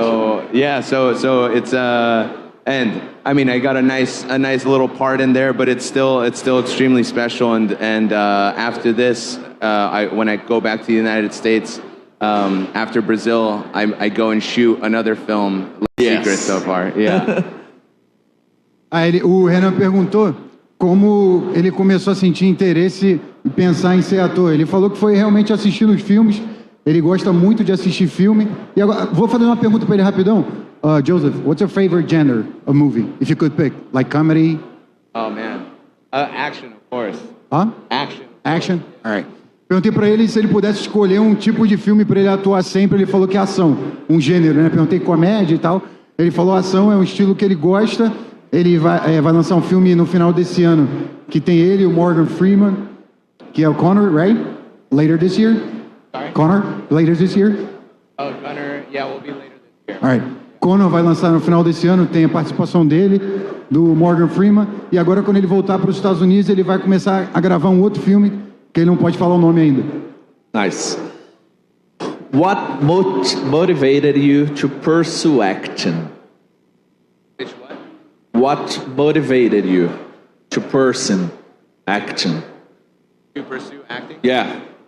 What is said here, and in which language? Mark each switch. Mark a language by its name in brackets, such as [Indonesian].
[English] So yeah, so it's and I mean, I got a nice little part in there, but it's still extremely special. And after this, when I go back to the United States, after Brazil, I go and shoot another film. Yes. Secret so far, yeah. [Portuguese] O Renan perguntou como ele começou a sentir interesse e pensar em ser ator. Ele falou que foi realmente assistindo os filmes. Ele gosta muito de assistir filme. E agora, vou fazer uma pergunta para ele rapidão. [English] Joseph, what's your favorite genre of movie, if you could pick? Like comedy? Oh man, action, of course. Huh? Action. Action? All right. [Portuguese] Perguntei para ele se ele pudesse escolher um tipo de filme para ele atuar sempre. Ele falou que é ação, um gênero, né? Perguntei comédia e tal. Ele falou ação é um estilo que ele gosta. Ele vai lançar um filme no final desse ano que tem ele e o Morgan Freeman, que é o Connor, right? [English] Later this year? Sorry? Connor, later this year? Oh, Gunner, yeah, will be later this year. All right. [Portuguese] Connor vai lançar no final desse ano, tem a participação dele, do Morgan Freeman, e agora quando ele voltar para os Estados Unidos, ele vai começar a gravar um outro filme, que ele não pode falar o nome ainda. [English] Nice. What motivated you to pursue acting? Which what? What motivated you to pursue acting? To pursue acting? Yeah.